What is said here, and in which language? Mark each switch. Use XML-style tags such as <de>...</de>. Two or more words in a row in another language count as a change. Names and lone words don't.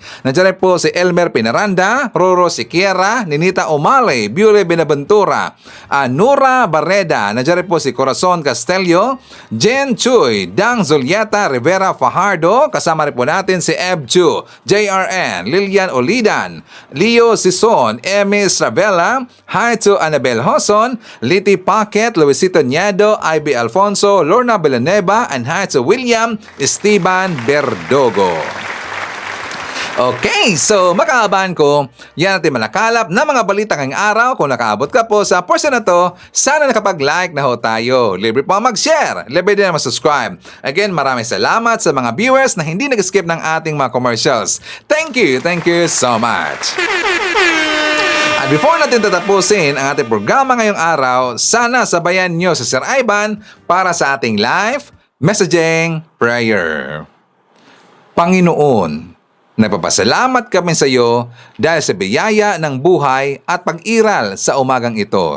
<tl>Nandiyan rin po si Elmer Pinaranda, Roro Siquiera, Ninita Omale, Biure Benaventura, Nura Barreda, nandiyan rin po si Corazon Castelio, Jen Chuy, Dang Zulieta Rivera Fajardo, kasama rin po natin si Eb Chu, JRN, Lilian Olidan, Leo Sison, Emi Stravella,</tl> <en>hi to Annabel Hoson, Liti Paquet, Luisito Niedo, IB Alfonso, Lorna Villanueva, and hi to William Esteban Berdogo.</en> <tl>Okay, so makaabahan ko, yan natin manakalap na mga balita ngayong araw. Kung nakaabot ka po sa portion na to, sana nakapag-like na ho tayo. Libre po mag-share, libre din na mag-subscribe. Again, maraming salamat sa mga viewers na hindi nag-skip ng ating mga commercials.</tl> <en>Thank you so much.</en> <tl>At before natin tatapusin ang ating programa ngayong araw, sana sabayan nyo si Sir Ivan para sa ating live messaging prayer. Panginoon, nagpapasalamat kami sa iyo dahil sa biyaya ng buhay at pag-iral sa umagang ito.</tl>